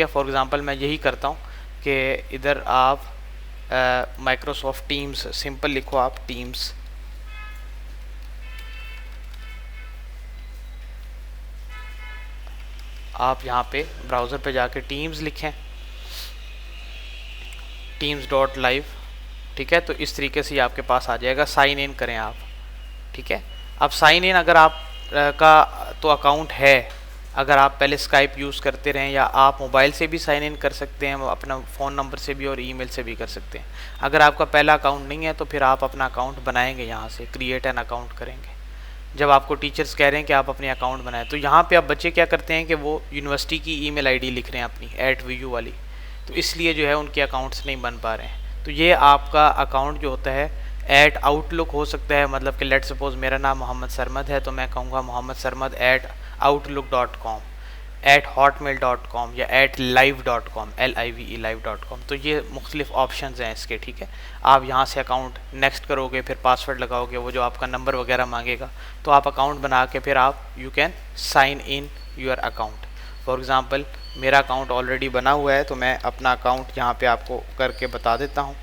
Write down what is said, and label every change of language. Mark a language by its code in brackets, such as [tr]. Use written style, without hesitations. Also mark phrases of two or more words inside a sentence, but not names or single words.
[en] for example [ur] میں یہی کرتا ہوں کہ ادھر آپ مائیکروسافٹ ٹیمز سمپل لکھو، آپ ٹیمز، آپ یہاں پہ براؤزر پہ جا کے ٹیمز لکھیں, teams.live, ٹھیک ہے. تو اس طریقے سے آپ کے پاس آ جائے گا. [en] sign in [ur] کریں آپ، ٹھیک ہے. اب [en] sign in [ur] اگر آپ کا تو اکاؤنٹ ہے، اگر آپ پہلے اسکائپ یوز کرتے رہیں، یا آپ موبائل سے بھی [en] sign in [ur] کر سکتے ہیں، اپنا فون نمبر سے بھی اور ای میل سے بھی کر سکتے ہیں. اگر آپ کا پہلا اکاؤنٹ نہیں ہے تو پھر آپ اپنا اکاؤنٹ بنائیں گے، یہاں سے [en] create an account [ur] کریں گے. جب آپ کو ٹیچرز کہہ رہے ہیں کہ آپ اپنے اکاؤنٹ بنائیں، تو یہاں پہ آپ بچے کیا کرتے ہیں کہ وہ یونیورسٹی کی [en] email ID [ur] لکھ رہے ہیں اپنی @vu والی، تو اس لیے جو ہے ان کے اکاؤنٹس نہیں بن پا رہے ہیں. تو یہ آپ کا اکاؤنٹ جو ہوتا ہے @outlook ہو سکتا ہے. مطلب کہ [en] let suppose [ur] میرا نام محمد سرمد ہے تو میں کہوں گا محمد سرمد @outlook.com، @hotmail.com یا @live.com، live.com. تو یہ مختلف آپشنز ہیں اس کے، ٹھیک ہے۔ آپ یہاں سے [en] account next [ur] کرو گے، پھر پاسورڈ لگاؤ گے، وہ جو آپ کا نمبر وغیرہ مانگے گا، تو آپ اکاؤنٹ بنا کے پھر آپ [en] you can sign in your account. for example [ur] میرا اکاؤنٹ آلریڈی بنا ہوا ہے تو میں اپنا اکاؤنٹ یہاں پہ آپ کو کر کے بتا دیتا ہوں.